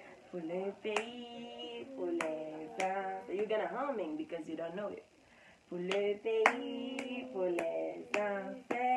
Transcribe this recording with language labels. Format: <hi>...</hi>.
<fr>Pour le pays, pour les ancêtres.</fr> <en>You're gonna humming because you don't know it.</en> <fr>Pour le pays, pour les ancêtres.</fr>